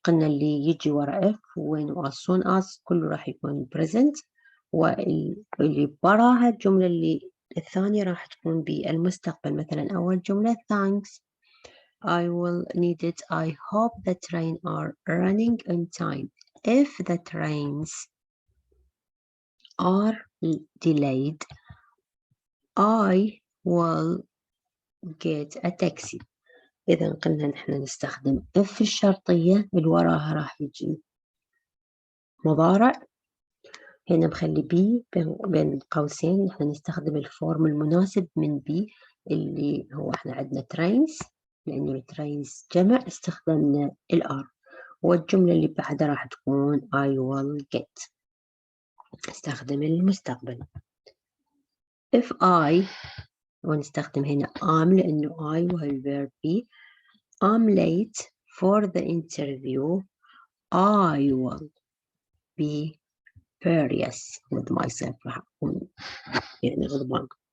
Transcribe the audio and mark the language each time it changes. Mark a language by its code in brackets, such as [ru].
[ar] قلنا اللي يجي وراء if when و as soon as كله راح يكون present، واللي براها الجملة اللي الثانية راح تكون بالمستقبل. مثلا أول جملة [en] thanks I will need it. I hope the train are running in time. If the trains are delayed, I will get a taxi. [ar] إذا قلنا نحن نستخدم if الشرطية اللي وراها راح يجي مضارع. هنا مخلي بي بين قوسين، نحن نستخدم الفورم المناسب من بي اللي هو احنا عندنا trains، لأنه الترينز جمع استخدمنا الآر، والجملة اللي بعدها راح تكون [en] I will get، [ar] استخدم المستقبل. if I، ونستخدم هنا am لأنه I وهي الverb be. [en] I'm late for the interview. I will be furious with myself. [ar] راح أكون يعني غضبان.